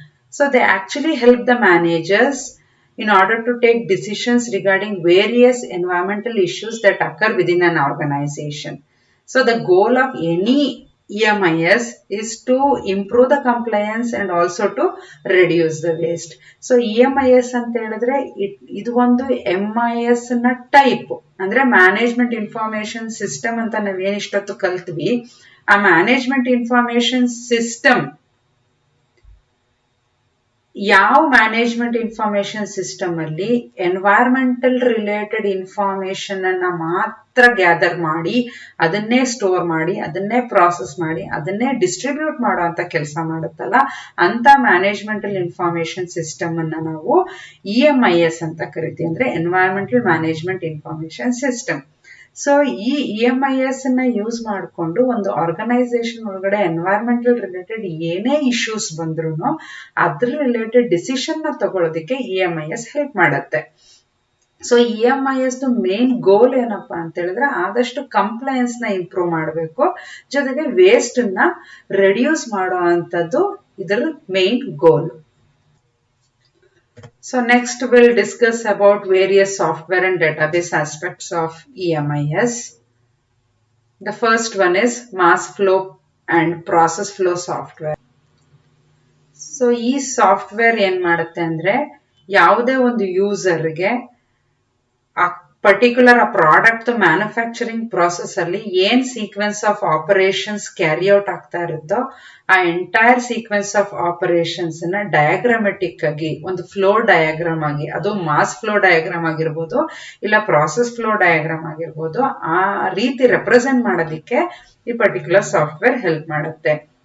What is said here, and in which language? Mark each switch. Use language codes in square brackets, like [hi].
[en] So they actually help the managers in order to take decisions regarding various environmental issues that occur within an organization. So the goal of any EMIS is to improve the compliance and also to reduce the waste. [kn] So EMIS ಅಂತ ಹೇಳಿದ್ರೆ ಇದು ಒಂದು MIS ನ type, ಅಂದ್ರೆ management information system ಅಂತ ನಾವೇನ್ ಇಷ್ಟೊತ್ತು ಕಲ್ತ್ವಿ, ಆ ಮ್ಯಾನೇಜ್ಮೆಂಟ್ ಇನ್ಫಾರ್ಮೇಶನ್ ಸಿಸ್ಟಮ್ ಯಾವ ಮ್ಯಾನೇಜ್ಮೆಂಟ್ ಇನ್ಫಾರ್ಮೇಶನ್ ಸಿಸ್ಟಮ್ ಅಲ್ಲಿ ಎನ್ವೈರನ್ಮೆಂಟಲ್ ರಿಲೇಟೆಡ್ ಇನ್ಫಾರ್ಮೇಶನ್ ಅನ್ನ ಮಾತ್ರ ಗ್ಯಾದರ್ ಮಾಡಿ ಅದನ್ನೇ ಸ್ಟೋರ್ ಮಾಡಿ ಅದನ್ನೇ ಪ್ರಾಸೆಸ್ ಮಾಡಿ ಅದನ್ನೇ ಡಿಸ್ಟ್ರಿಬ್ಯೂಟ್ ಮಾಡುವಂತ ಕೆಲಸ ಮಾಡುತ್ತಲ್ಲ ಅಂತ ಮ್ಯಾನೇಜ್ಮೆಂಟಲ್ ಇನ್ಫಾರ್ಮೇಶನ್ ಸಿಸ್ಟಮ್ ಅನ್ನ ನಾವು EMIS ಅಂತ ಕರಿತೀವಿ, ಅಂದ್ರೆ environmental management information system. So ಈ EMIS ನ ಯೂಸ್ ಮಾಡಿಕೊಂಡು ಒಂದು ಆರ್ಗನೈಸೇಷನ್ ಒಳಗಡೆ ಎನ್ವೈರನ್ಮೆಂಟಲ್ ರಿಲೇಟೆಡ್ ಏನೇ ಇಶ್ಯೂಸ್ ಬಂದ್ರು ಅದ್ರ ರಿಲೇಟೆಡ್ ಡಿಸಿಷನ್ ನ ತಗೊಳ್ಳೋದಕ್ಕೆ EMIS ಹೆಲ್ಪ್ ಮಾಡುತ್ತೆ. ಸೊ EMIS ಮೇನ್ ಗೋಲ್ ಏನಪ್ಪಾ ಅಂತ ಹೇಳಿದ್ರೆ ಆದಷ್ಟು ಕಂಪ್ಲೈನ್ಸ್ ನ ಇಂಪ್ರೂವ್ ಮಾಡಬೇಕು, ಜೊತೆಗೆ ವೇಸ್ಟ್ ನ ರೆಡ್ಯೂಸ್ ಮಾಡುವಂತದ್ದು ಇದರ main goal. [en] So next we'll discuss about various software and database aspects of EMIS. The first one is mass flow and process flow software. [kn] So ಈ ಸಾಫ್ಟ್ವೇರ್ ಏನ್ ಮಾಡುತ್ತೆ ಅಂದ್ರೆ ಯಾವುದೇ ಒಂದು ಯೂಸರ್ಗೆ ಆ ಪರ್ಟಿಕ್ಯುಲರ್ ಆ ಪ್ರಾಡಕ್ಟ್ ಮ್ಯಾನುಫ್ಯಾಕ್ಚರಿಂಗ್ ಪ್ರಾಸೆಸ್ ಅಲ್ಲಿ ಏನ್ sequence of operations carry out ಆಗ್ತಾ ಇರುತ್ತೋ ಆ ಎಂಟೈರ್ ಸೀಕ್ವೆನ್ಸ್ ಆಫ್ ಆಪರೇಷನ್ಸ್ ನ ಡಯಾಗ್ರಾಮೆಟಿಕ್ ಆಗಿ ಒಂದು ಫ್ಲೋ ಡಯಾಗ್ರಾಮ್ ಆಗಿ, ಅದು ಮಾಸ್ ಫ್ಲೋ ಡಯಾಗ್ರಾಮ್ ಆಗಿರ್ಬೋದು ಇಲ್ಲ ಪ್ರಾಸೆಸ್ ಫ್ಲೋ ಡಯಾಗ್ರಾಮ್ ಆಗಿರ್ಬೋದು, ಆ ರೀತಿ ರೆಪ್ರೆಸೆಂಟ್ ಮಾಡೋದಿಕ್ಕೆ ಈ ಪರ್ಟಿಕ್ಯುಲರ್ ಸಾಫ್ಟ್ವೇರ್ ಹೆಲ್ಪ್ ಮಾಡುತ್ತೆ.